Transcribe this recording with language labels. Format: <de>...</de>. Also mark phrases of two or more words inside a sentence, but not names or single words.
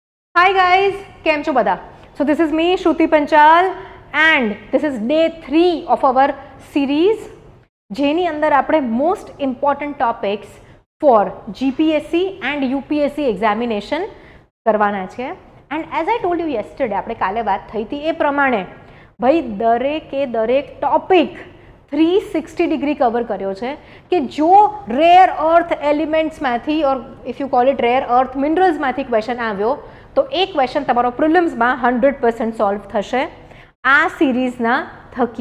<en>Hi guys,</en> <gu>કેમ છો બધા?</gu> <en>So this is me Shruti Panchal and this is day 3 of our series</en> <gu>જેની અંદર આપણે</gu> <en>most important topics for GPSC and UPSC examination</en> <gu>કરવાના છે.</gu> <en>And as I told you yesterday,</en> <gu>આપણે કાલે વાત થઈ હતી એ પ્રમાણે ભાઈ દરેક ટોપિક 360 ડિગ્રી કવર કર્યો છે કે જો</gu> <en>rare earth</en> <gu>એલિમેન્ટ્સમાંથી</gu> <en>or if you call it rare earth</en> <gu>મિનરલ્સમાંથી ક્વેશ્ચન આવ્યો તો એ ક્વેશ્ચન તમારો પ્રિલિમ્સમાં 100% સોલ્વ થશે આ સિરીઝના થકી.</gu>